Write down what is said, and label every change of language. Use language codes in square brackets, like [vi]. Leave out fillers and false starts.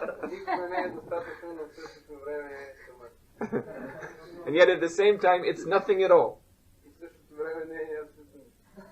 [bg] Никога не е достатъчно, но в същото време е тумък. [en] And yet at the same time, it's nothing at all, [bg] И в същото време не е абсолютно нищо.